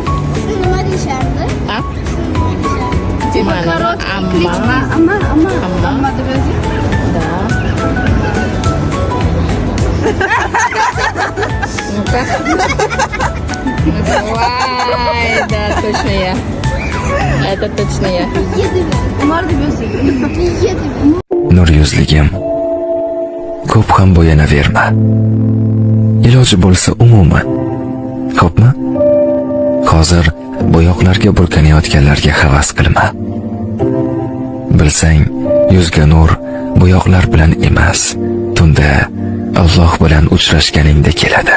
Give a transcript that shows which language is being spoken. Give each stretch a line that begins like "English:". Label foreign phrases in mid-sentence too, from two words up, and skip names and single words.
Russian: А? Mana? Amma. Да. Ну-ка. Давай, да, точно я. Это точно я.
Uzbek: Nur yuzligim, ko'p ham bo'yanaverma. Iloji bo'lsa umuman. Xo'pmi? Hozir bo'yoqlarga burkanayotganlarga havas qilma. Bilsang, yuzga nur bo'yoqlar bilan emas, tunda Alloh bilan uchrashganingda keladi.